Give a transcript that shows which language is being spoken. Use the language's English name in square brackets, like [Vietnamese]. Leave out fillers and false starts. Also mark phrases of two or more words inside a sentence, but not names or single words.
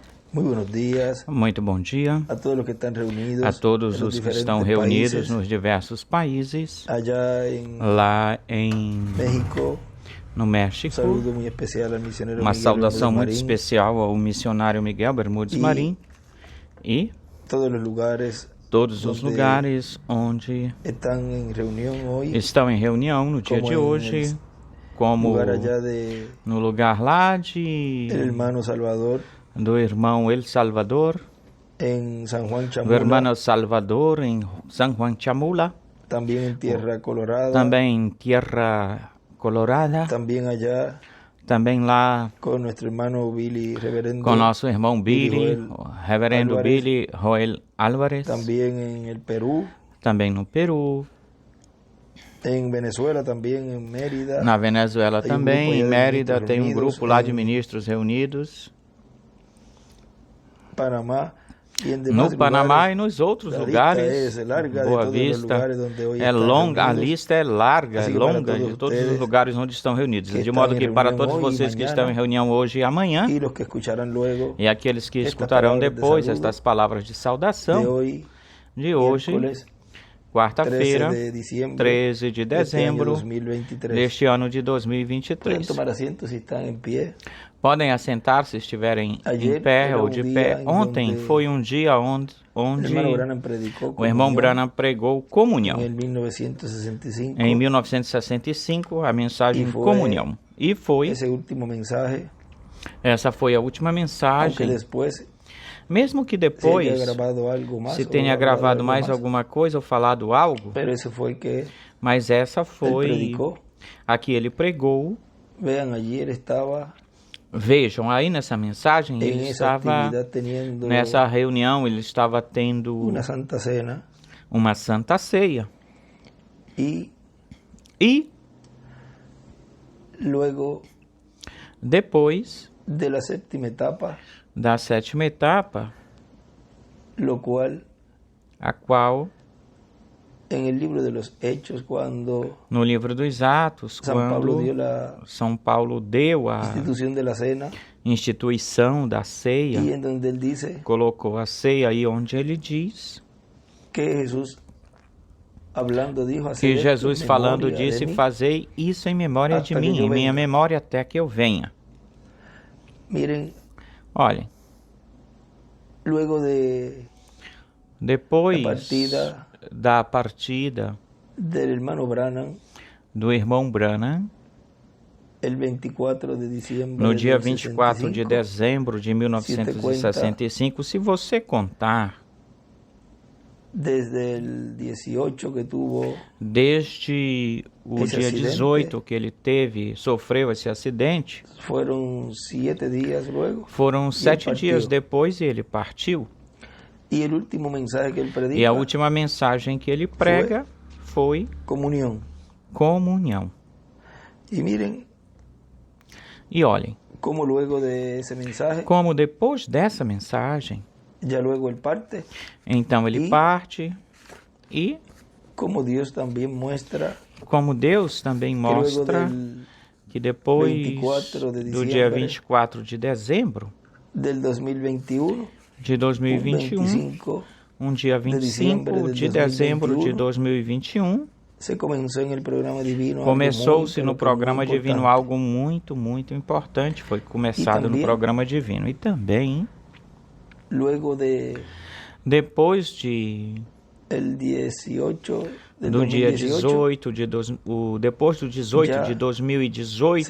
[Spanish] Muy buenos días [Portuguese] Muito bom dia [Spanish] a todos los que están reunidos a todos en los [Portuguese] os que [Spanish] diferentes [Portuguese] estão reunidos [Spanish] países, [Portuguese] nos diversos países, [Spanish] allá en [Portuguese] lá em [Spanish] México. [Portuguese] no [Spanish] Un [Portuguese] México. [Spanish] saludo muy especial al misionero [Portuguese] Uma [Spanish] Miguel [Portuguese] saudação [Spanish] Bermúdez [Portuguese] muito [Spanish] Marín [Portuguese] especial ao missionário Miguel Bermúdez E Marim e [Spanish] todos los lugares [Portuguese] todos os [Spanish] donde [Portuguese] lugares onde [Spanish] están en reunión hoy, [Portuguese] estão em reunião no dia [Spanish] como [Portuguese] de em hoje, [Spanish] como lugar allá de [Portuguese] no lugar lá [Spanish] el hermano Salvador, [Portuguese] do irmão El Salvador, [Spanish] en San Juan [Portuguese] do [Spanish] Chamula, [Portuguese] irmão Salvador em San Juan Chamula, [Spanish] también en Tierra Colorada, [Portuguese] também em Tierra Colorada, [Spanish] también allá [Portuguese] também lá [Spanish] con nuestro hermano Billy Reverendo, [Portuguese] com nosso irmão Billy, [Spanish] Joel [Portuguese] o reverendo [Spanish] Álvarez, [Portuguese] Billy Joel Álvarez, [Spanish] también en el Perú, [Portuguese] também no Peru, [Spanish] en Venezuela también, en Mérida, [Portuguese] na Venezuela Tem um também, grupo em aí de Mérida ministros tem um reunidos, grupo lá de em ministros reunidos, [Spanish] Panamá y en [Portuguese] no [Spanish] demás [Portuguese] Panamá [Spanish] lugares. [Portuguese] e nos outros [Spanish] La [Portuguese] lugares. [Spanish] lista es larga de [Portuguese] Boa [Spanish] todos los [Portuguese] Vista. [Spanish] lugares donde hoy [Portuguese] É [Spanish] están [Portuguese] longa, a [Spanish] reunidos. [Portuguese] lista é larga, é Assim que para longa, [Spanish] todos [Portuguese] de todos os [Spanish] ustedes [Portuguese] lugares onde estão reunidos. [Spanish] que [Portuguese] De modo están que [Spanish] en [Portuguese] para [Spanish] reunión [Portuguese] todos [Spanish] hoy y [Portuguese] vocês que [Spanish] mañana, [Portuguese] estão em reunião hoje e amanhã, [Spanish] y los que escucharán luego [Portuguese] e aqueles que [Spanish] estas [Portuguese] escutarão [Spanish] palabras de [Portuguese] depois [Spanish] saludo [Portuguese] estas palavras de [Spanish] de [Portuguese] saudação [Spanish] hoy, [Portuguese] de hoje, [Spanish] miércoles 13 [Portuguese] quarta-feira, [Spanish] de diciembre [Portuguese] 13 de [Spanish] de este año [Portuguese] dezembro [Spanish] 2023. [Portuguese] deste ano de [Spanish] Pueden [Portuguese] 2023. [Spanish] tomar asiento si están en pie. [Portuguese] Podem assentar se estiverem em [Spanish] Ayer [Portuguese] pé [Spanish] era [Portuguese] ou um de dia pé. em Ontem [Spanish] donde [Portuguese] foi um dia [Spanish] El [Portuguese] onde [Spanish] hermano Branham predicó [Portuguese] o irmão [Spanish] comunión [Portuguese] Branham pregou comunhão. [Spanish] en el 1965. [Portuguese] Em 1965, a mensagem E foi comunhão. E foi, [Spanish] ese último mensaje, [Portuguese] essa foi a última [Spanish] aunque [Portuguese] mensagem. [Spanish] después [Portuguese] Mesmo que [Spanish] se haya [Portuguese] depois [Spanish] grabado algo más [Portuguese] se o tenha [Spanish] hablado [Portuguese] gravado algo mais [Spanish] más, [Portuguese] alguma coisa ou falado algo, [Spanish] pero ese fue el que [Portuguese] mas essa [Spanish] él [Portuguese] foi [Spanish] predicó. [Portuguese] a que ele pregou. [Spanish] Vean, allí él estaba [Portuguese] Vejam, aí nessa mensagem [Spanish] en [Portuguese] ele [Spanish] esa [Portuguese] estava, [Spanish] actividad teniendo [Portuguese] nessa reunião, ele estava tendo [Spanish] una santa cena [Portuguese] uma santa ceia. [Spanish] y [Portuguese] E [Spanish] luego [Portuguese] depois [Spanish] de la séptima etapa, [Portuguese] da sétima etapa, [Spanish] lo cual [Portuguese] a qual, [Spanish] en el libro de los Hechos, cuando [Portuguese] no livro dos Atos, [Spanish] San Pablo dio [Portuguese] quando [Spanish] la [Portuguese] São Paulo deu a [Spanish] institución de la cena [Portuguese] instituição da ceia, [Spanish] y en donde él dice [Portuguese] colocou a ceia aí onde ele diz [Spanish] que Jesús hablando dijo [Portuguese] que [Spanish] hacer esto en [Portuguese] Jesus falando [Spanish] memoria de [Portuguese] disse, [Spanish] mí. [Portuguese] fazei isso em memória [Spanish] Hasta [Portuguese] de [Spanish] que [Portuguese] mim, eu em minha venha. memória até que eu venha. [Spanish] Miren, [Portuguese] Olhem, [Spanish] luego de [Portuguese] depois [Spanish] la partida [Portuguese] da partida [Spanish] del hermano Branham, [Portuguese] do irmão Branham, [Spanish] el 24 de diciembre [Portuguese] no de dia 24 de [Spanish] 65, [Portuguese] dezembro de 1965, se você contar [Spanish] desde el 18 que tuvo [Portuguese] desde o esse dia acidente, 18 que ele sofreu esse acidente, [Spanish] fueron 7 días luego, [Portuguese] foram 7 partiu. dias depois e ele partiu. [Spanish] y el último mensaje que él [Portuguese] E [Spanish] predica, [Portuguese] a última mensagem que ele prega foi [Spanish] comunión. [Portuguese] comunhão. [Spanish] Y miren [Portuguese] E olhem, [Spanish] cómo luego de ese mensaje, [Portuguese] como depois dessa mensagem, [Spanish] ya luego él parte, [Portuguese] então ele E- parte e [Spanish] como Dios también muestra [Portuguese] como Deus também [Spanish] que luego [Portuguese] mostra que depois [Spanish] 24 de [Portuguese] do dia [Spanish] diciembre [Portuguese] 24 de dezembro [Spanish] del 2021, [Portuguese] de 2021, [Spanish] 25, [Portuguese] um dia dezembro 25 de de dezembro de 2021, 2021, [Spanish] se comenzó en el programa divino algo [Portuguese] começou-se [Spanish] muy, [Portuguese] no [Spanish] pero que muy [Portuguese] programa divino [Spanish] importante. [Portuguese] algo muito, muito importante. Foi começado no também- programa divino. E também, [Spanish] Luego de [Portuguese] depois de [Spanish] el 18 de [Portuguese] do dia [Spanish] 2018, [Portuguese] 18 depois do 18 Já de se 2018